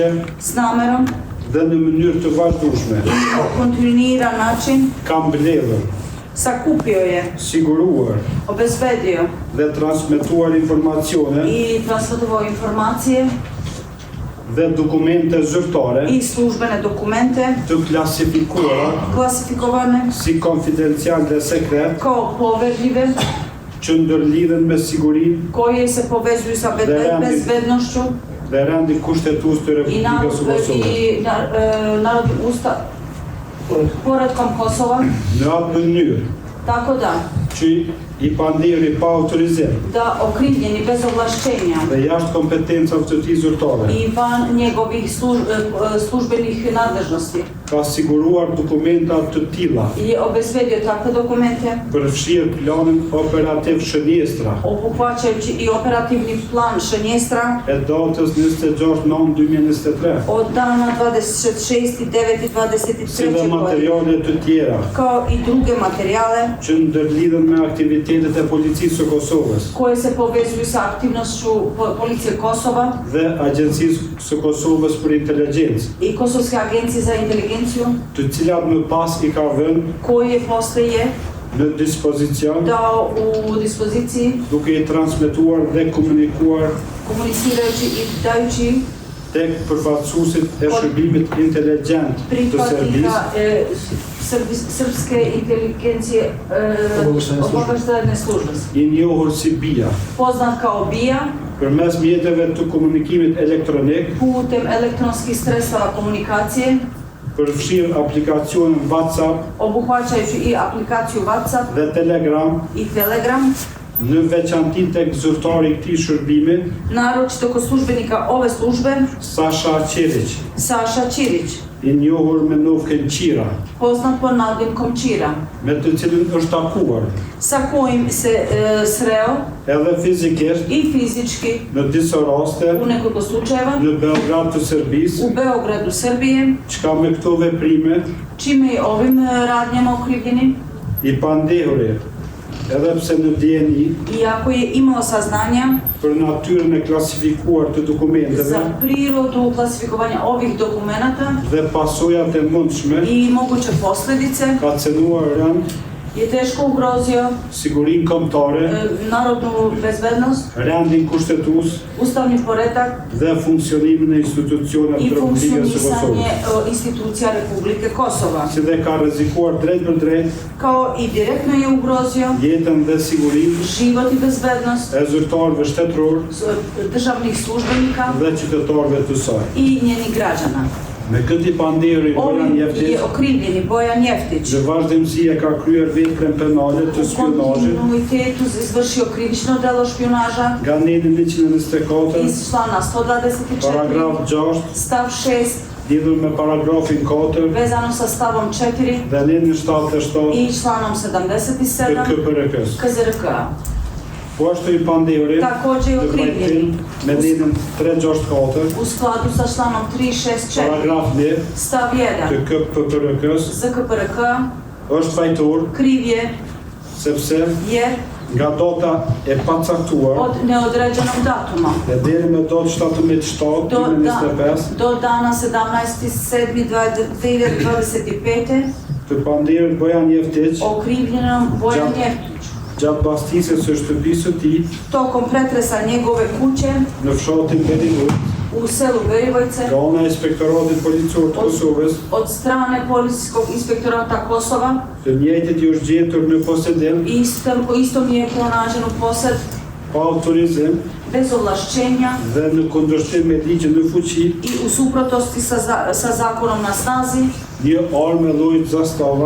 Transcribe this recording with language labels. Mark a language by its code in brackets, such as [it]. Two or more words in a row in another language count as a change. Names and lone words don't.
[sr] s namerom [sq] dhe në mënyrë të vazhdueshme [sr] po kontinuiran način [sq] kam mbledhur, [sr] sakupio je, [sq] siguruar [sr] obezbedio [sq] dhe transmetuar informacione [sr] i transmetovao informacije [sq] dhe dokumente zyrtare [sr] i službene dokumente [sq] të klasifikuara [sr] klasifikovane [sq] si konfidencial dhe sekret [sr] kao poverljive [sq] që ndërlidhen me sigurinë [sr] koje se povezuju sa bezbednošću [sq] dhe rendi kushtetues të [sr] i [sq] Republikës së Kosovës. [sr] narodnim poretkom Kosova, [sq] Në atë mënyrë [sr] tako da [sq] që i pandehuri pa autorizim [sr] da okrivljeni bez ovlašćenja [sq] dhe jashtë kompetencave të tij zyrtare [sr] i van njegovih službenih nadležnosti [sq] ka siguruar dokumenta të tilla [sr] je obezbedio takve dokumente [sq] përfshirë planin operativ shënjestra [sr] obuhvaćajući i operativni plan Šenjestra [sq] e datës 26/9/2023 [sr] od dana 26.9.23. [sq] si dhe [sr] godine, [sq] materiale të tjera [sr] kao i druge materijale [sq] që ndërlidhen me aktivitetet e policisë së Kosovës [sr] koje se povezuju sa aktivnošću policije Kosova [sq] dhe Agjencisë së Kosovës për Inteligjencë, [sr] i Kosovske agencije za inteligenciju [sq] të cilat më pas i ka vënë [sr] koje postoje [sq] në dispozicion [sr] dao u dispoziciji [sq] duke i transmetuar dhe komunikuar [sr] komunicirajući i dajući [sq] tek përfaqësuesit e shërbimit inteligjent të [sr] pripadnika [sq] servisë [sr] srpske inteligencije obavještajne službe, [sq] i njohur si BIA, [sr] poznat kao BIA, [sq] përmes mjeteve të komunikimit elektronik, [sr] putem elektronskih sredstava komunikacije, [sq] përfshirë aplikacionin WhatsApp [sr] obuhvaćajući i aplikaciju WhatsApp [sq] dhe Telegram, [sr] i Telegram, [sq] në veçanti tek zyrtari i këtij shërbimi, [sr] naročito kod službenika ove službe, [sq] Sasha Qirić, [sr] Saša Čirić, [sq] i njohur me Novken Qira, [sr] poznat pod nadimkom Qira, [sq] me të cilin është takuar [sr] sa kojim se sreo [sq] edhe fizikisht [sr] i fizički [sq] në disa raste [sr] u nekoliko slučajeva [sq] në Beograd të Serbisë, [sr] u Beogradu, Srbije, [sq] çka me këto veprime [sr] čime i ovim radnjama okrivljeni, [sq] i pandehuri, edhe pse në DNI, [sr] iako je imao saznanja [sq] për natyrën e klasifikuar të dokumenteve [sr] za prirodu klasifikovanja ovih dokumenata [sq] dhe pasojat e mundshme, [sr] i moguće posljedice, [sq] ka cenuar rënd [sr] je teško ugrozio [sq] sigurinë kombëtare, [sr] narodnu bezbednost, [sq] rendin kushtetues [sr] ustavni poredak [sq] dhe funksionimin e institucioneve [sr] i [sq] të Republikës së [sr] funkcionisanje [sq] Kosovës, [sr] institucija Republike Kosova, [sq] si dhe ka rrezikuar drejt për drejt [sr] kao i direktno je ugrozio [sq] jetën dhe sigurinë [sr] život i bezbednost [sq] e zyrtarëve shtetëror [sr] državnih službenika [sq] dhe qytetarëve të saj. [sr] i njenih građana. [sq] Me këti pandehuri Bojan [sr] Ovim Jeftić je okrivljeni Bojan Jeftić [sq] në vazhdimsi e ka kryer veprën penale të [sr] u [sq] spionazhit [sr] kontinuitetu izvršio krivično delo špionaža [sq] nga neni 124, [sr] iz člana 124, [sq] paragraf 6, [sr] stav 6, [sq] lidhur me paragrafin 4 [sr] vezano sa stavom 4 [sq] dhe neni 77 [sr] i članom [sq] të 77 KPRK-s. [sr] KZRK. [sq] Po ashtu i pandehuri [sr] Također je [sq] në [sr] okrivljeni [sq] vajtim me nenin 364, [sr] u skladu sa članom 364, [sq] paragraf 1 [sr] stav [sq] të 1 KPRK-s [sr] ZKPRK [sq] është fajtor [sr] kriv je [sq] sepse [sr] jer [sq] nga data e pacaktuar [sr] od neodređenog datuma [sq] dhe deri me datë 17/7 2025 [sr] do dana 17.7.2025 [sq] të pandehurit Bojan Jeftić [sr] okrivljenom Bojan Jeftić [sq] gjatë bastisjes së shtëpisë së tij [sr] tokom pretresa njegove kuće [sq] në fshatin Belivoj [sr] u selu Berivojce [sq] nga ana e Inspektoratit Policor të Kosovës, [sr] od strane Policijskog inspektorata Kosova [sq] të njëjtit i është gjetur në posedim [sr] istom je pronađen u posed [sq] pa autorizim [sr] bez ovlašćenja [sq] dhe në kundërshtim me ligjin në fuqi [sr] i u suprotnosti sa zakonom na snazi [sq] një armë llojit zastava